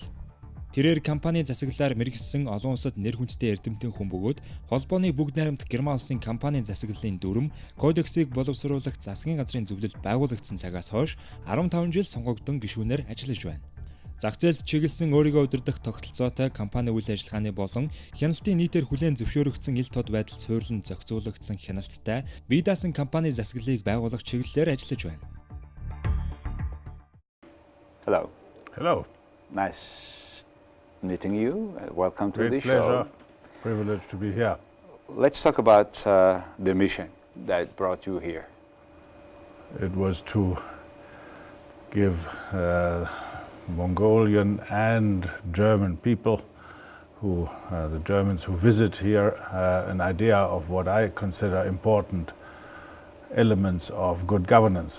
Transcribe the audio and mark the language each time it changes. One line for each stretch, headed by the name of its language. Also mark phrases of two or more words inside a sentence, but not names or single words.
Mongolian: Тэрээр компани засаглалаар мэргэшсэн олон улсад нэр хүндтэй эрдэмтэн хүн бөгөөд холбооны бүгд найрамдах Герман улсын компани засаглалын дүрм кодексыг боловсруулах засгийн газрын зөвлөлд байгуулагдсан цагаас хойш 15 жил сонгогдсон гишүүнээр ажиллаж байна. Зах зээлд чиглэсэн өөрийгөө удирдах тогтолцоотой компани үйл ажиллагааны болон хяналтын нийтээр хүлээн зөвшөөрөгдсөн ил тод байдал суурилан зохицуулагдсан хяналттай бие даасан компани засаглалыг байгуулах чиглэлээр ажиллаж байна.
English: Hello. Hello. Nice meeting you. Welcome to the Great pleasure. show. Privilege to be here. Let's talk about the mission that brought you here. It was to give Mongolian and German people the Germans who visit here an idea of what I consider important elements of good governance.